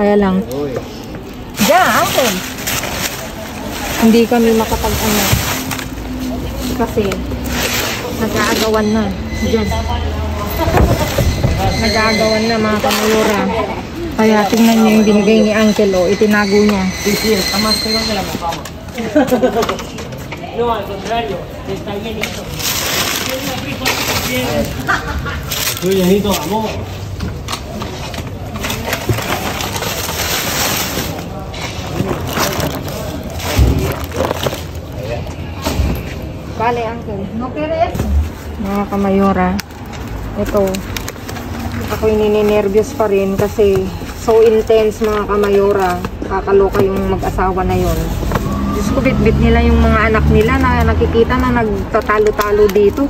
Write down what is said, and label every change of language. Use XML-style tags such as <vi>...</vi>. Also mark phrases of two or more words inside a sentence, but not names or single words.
<tl>Kaya lang Uncle, hindi kami makapag-ano kasi nag-aagawan na dyan. Nag-aagawan na mga kamayora. Kaya tingnan niyo yung binigay ni Uncle, itinago niya.</tl> <es>No, al contrario, está llenito. Estoy llenito, amor. Vale, Uncle. No quieres?</es> <tl>Mga kamayora, ito. Ako'y nininervyos pa rin kasi</tl> <en>so intense</en> <tl>mga kamayora. Kakaloka yung mag-asawa na yon. Diyos ko, bit-bit nila yung mga anak nila na nakikita na nagtatalo-talo dito.</tl>